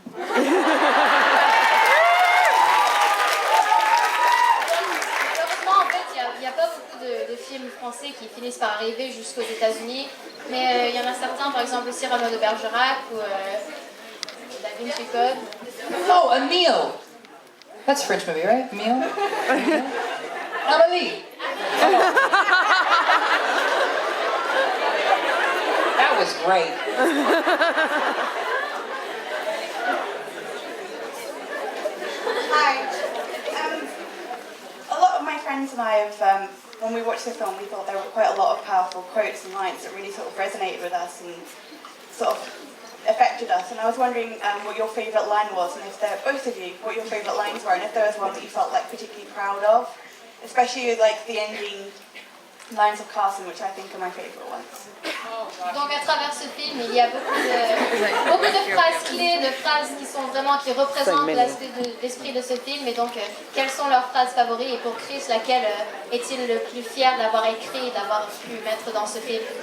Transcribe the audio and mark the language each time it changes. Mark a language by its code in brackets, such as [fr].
[fr] Il n'y a pas beaucoup de films français qui finissent par arriver jusqu'aux États-Unis, mais il y en a certains, par exemple Cyrano de Bergerac ou Da Vinci Code. [en] Oh, a meal. That's a French movie, right? A meal. Amélie. Oh. That was great. Hi. A lot of my friends and I have, when we watched the film, we thought there were quite a lot of powerful quotes and lines that really sort of resonated with us and sort of affected us. And I was wondering what your favourite line was, and if both of you, what your favourite lines were, and if there was one that you felt like particularly proud of, especially like the ending lines of Carson, which I think are my favourite ones. [fr] Donc à travers ce film, il y a beaucoup de phrases clés, de phrases qui représentent l'esprit de ce film. Et donc, quelles sont leurs phrases favorites? Et pour Chris, laquelle est-il le plus fier d'avoir écrit et d'avoir pu mettre dans ce film?